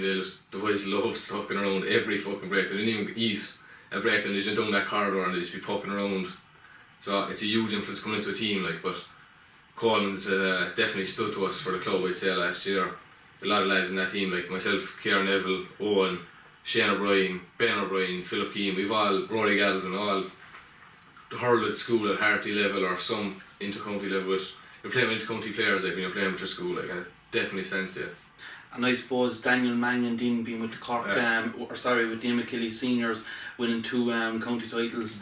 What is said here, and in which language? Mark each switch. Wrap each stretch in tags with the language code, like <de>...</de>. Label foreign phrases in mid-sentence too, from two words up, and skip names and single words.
<en>The boys loved fucking around every fucking break. They didn't even eat a break time, they just went down that corridor and they just be pucking around. So it's a huge influence coming into a team, like, but Colemans definitely stood to us for the club, I'd say, last year. A lot of lads in that team, like myself, Ciaran Neville, Eoin, Shane O'Brien, Ben O'Brien, Philip Keane, we've all, Rory Galvin, all hurled at school at Harty level or some inter-county level. You're playing with inter-county players, like, when you're playing with your school, like, and it definitely stands to you. And I suppose Daniel Mangan didn't being with the Cork, with the McKilly seniors, winning 2 county titles.</en>